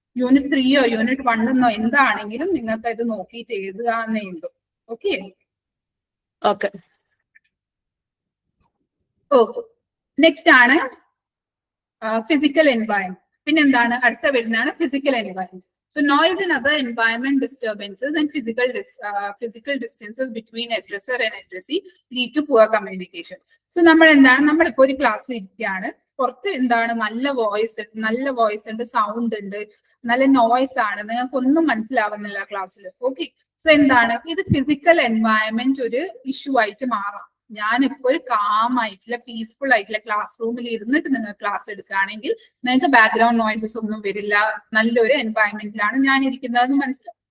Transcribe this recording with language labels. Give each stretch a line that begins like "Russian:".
Malayalam: Unit 3യോ unit 1 എന്താണെങ്കിലും നിങ്ങൾക്ക് ഇത് നോക്കിയിട്ട് എഴുതുക എന്നേ ഉള്ളൂ. ഓക്കെ ഓക്കെ ഓക്കെ നെക്സ്റ്റ് ആണ് ഫിസിക്കൽ എൻവയൺമെന്റ്. പിന്നെന്താണ് അടുത്ത വരുന്നതാണ് physical environment.
English: So noise and other environment disturbances and physical distances between addresser and addressee lead to poor communication.
Malayalam: So നമ്മളിപ്പോ ഒരു ക്ലാസ്സിൽ ഇരിക്കുകയാണ്, പുറത്ത് എന്താണ് നല്ല വോയിസ് ഉണ്ട്, സൗണ്ട് ഉണ്ട്, നല്ല നോയ്സ് ആണ്, നിങ്ങൾക്ക് ഒന്നും മനസ്സിലാവുന്നില്ല ക്ലാസ്സിൽ. ഓക്കെ, സോ എന്താണ് ഇത് ഫിസിക്കൽ എൻവയൺമെന്റ് ഒരു ഇഷ്യൂ ആയിട്ട് മാറാം. ഞാനിപ്പോ ഒരു കാം ആയിട്ടുള്ള പീസ്ഫുൾ ആയിട്ടുള്ള ക്ലാസ് റൂമിൽ ഇരുന്നിട്ട് നിങ്ങൾ ക്ലാസ് എടുക്കുകയാണെങ്കിൽ നിങ്ങൾക്ക് ബാക്ക്ഗ്രൗണ്ട് നോയ്സസ് ഒന്നും വരില്ല, നല്ലൊരു എൻവയൺമെന്റിലാണ് ഞാൻ ഇരിക്കുന്നതെന്ന് മനസ്സിലാവും.